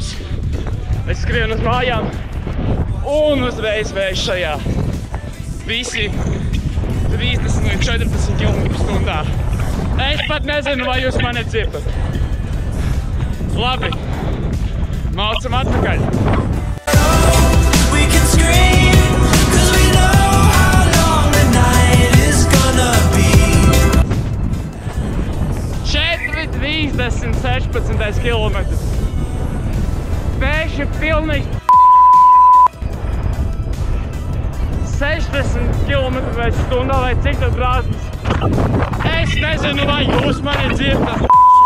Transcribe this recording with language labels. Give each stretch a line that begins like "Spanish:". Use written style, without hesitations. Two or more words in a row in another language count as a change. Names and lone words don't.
Latvian: Es skrienu uz mājām un uzreiz vējš šajā. Visi 30 līdz 14 km/h. Es pat nezinu, vai jūs mani dzirdat. Labi, maucam atpakaļ.
English: We can scream, 'cause we know how long the night is gonna be.
Latvian: 4:30, 16 km. Vējš ir pilnīgi 60 km/h vai cik tas brāzmas. Es nezinu, vai jūs mani dzirdat.